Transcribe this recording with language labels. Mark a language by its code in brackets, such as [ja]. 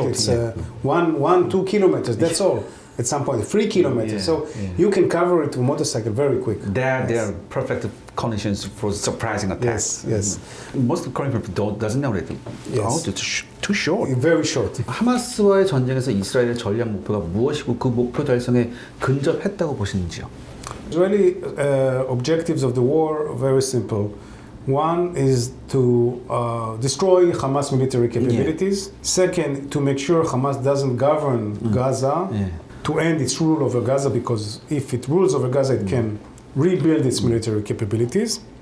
[en] It's 1-2 kilometers. That's all. At some point, 3 kilometers. So you can cover it with a motorcycle very quick. There are perfect conditions for surprising attacks. Yes. Most Korean people doesn't know that. Yes. It's too short. Very short. [ko] 하마스와의 전쟁에서 이스라엘의 전략 목표가 무엇이고 그 목표 달성에 근접했다고 보시는지요? [en] Israeli objectives of the war are very simple. One is to destroy Hamas military capabilities. Second, to make sure Hamas doesn't govern Gaza, to end its rule over Gaza, because if it rules over Gaza, it can rebuild its military capabilities.